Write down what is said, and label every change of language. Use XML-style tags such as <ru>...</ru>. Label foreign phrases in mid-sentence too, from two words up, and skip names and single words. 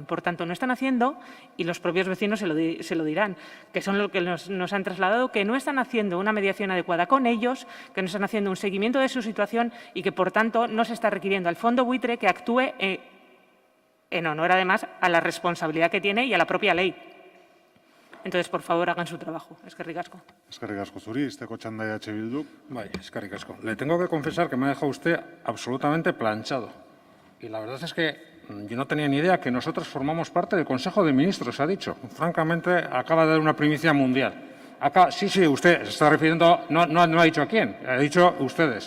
<es>Por tanto, no están haciendo, y los propios vecinos se lo dirán, que son lo que nos han trasladado, que no están haciendo una mediación adecuada con ellos, que no están haciendo un seguimiento de su situación y que, por tanto, no se está requiriendo al fondo buitre que actúe en honor, además, a la responsabilidad que tiene y a la propia ley. Entonces, por favor, hagan su trabajo.</es> <eu>Eskerrik asko. Eskerrik asko zuri, izteko txanda EH Bildu. Bai, eskerrik asko.</eu> <es>Le tengo que confesar que me ha dejado usted absolutamente planchado. Y la verdad es que yo no tenía ni idea que nosotros formamos parte del Consejo de Ministros, ha dicho. Francamente, acaba de dar una primicia mundial. Acá, sí, usted se está refiriendo, no ha dicho a quién, ha dicho ustedes.</es>